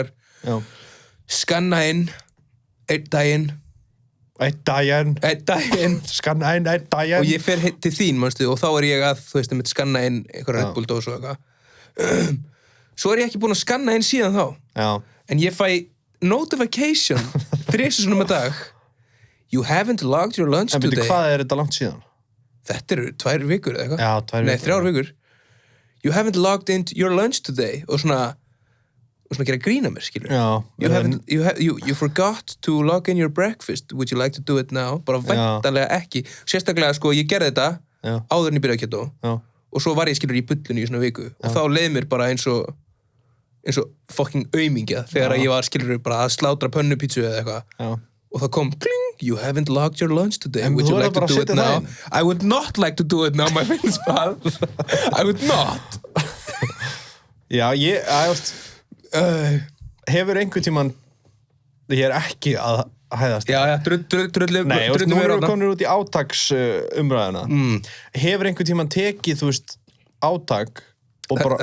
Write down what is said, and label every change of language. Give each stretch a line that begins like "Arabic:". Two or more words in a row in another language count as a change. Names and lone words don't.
Icelandic: Já. Skanna inn, einn daginn. Skanna inn, einn daginn. Og ég fer til þín, manstu, og þá er ég að, þú veist, að skanna inn eitthvað Red Bull dós og eitthvað. Svo er ég ekki búin að skanna inn síðan þá. Já. En ég fæ notification 3 sinnum á dag.
English: You haven't logged your lunch today.
Icelandic: En byrju, hvað er þetta langt síðan? Þetta eru 2 vikur eða eitthvað. Já, 2 vikur. Nei, 3 vikur.
English: You haven't logged into your lunch today.
Icelandic: Og svona gera grína mér, skilur. Já.
English: You forgot to log in your breakfast. Would you like to do it now?
Icelandic: Bara væntanlega ekki. Sérstaklega, sko, ég gerði þetta áður en ég byrjaði keto. Já. Og svo var ég, skilur, í bullunni í svona viku. Og þá leið mér bara eins og fucking aumingja þegar ég var, skilur, bara að slátra pönnupítsu eða eitthvað. Já. Og það kom, kling,
English: you haven't logged your lunch today. Would you like to do it now? I would not like to do it now, my friends. I would not.
Icelandic: Já, hefur einhvern tímann, ég er ekki að hæðast. Já, drullum. Nei, nú erum við komin út í átaksumræðuna. Hefur einhvern tímann tekið, þú veist, átak og bara...